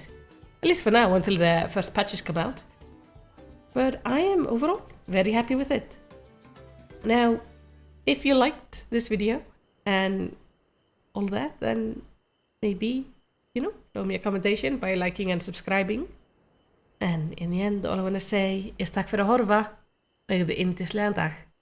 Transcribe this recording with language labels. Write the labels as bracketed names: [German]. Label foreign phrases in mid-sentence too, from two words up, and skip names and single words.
[English] At least for now, until the first patches come out. But I am overall very happy with it. Now, if you liked this video and all that, then maybe, throw me a commentation by liking and subscribing. And in the end, all I want to say is [Icelandic] takk fyrir að horfa og eigðu yndislegan dag.